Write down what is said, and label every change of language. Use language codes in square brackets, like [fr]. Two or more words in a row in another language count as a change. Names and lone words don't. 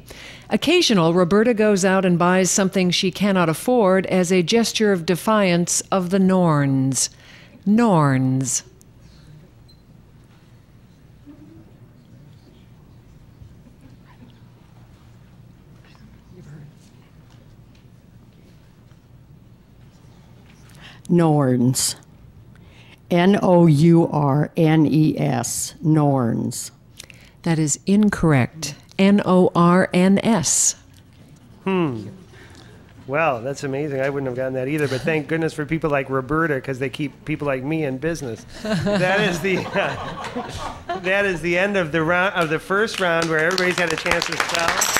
[en] Occasional, Roberta goes out and buys something she cannot afford as a gesture of defiance of the Norns. Norns. Norns. N-O-U-R-N-E-S. Norns. That is incorrect. N-O-R-N-S. Well, that's amazing. I wouldn't have gotten that either, but thank goodness for people like Roberta, because they keep people like me in business. That is the that is the end of the round of the first round, where everybody's had a chance to spell.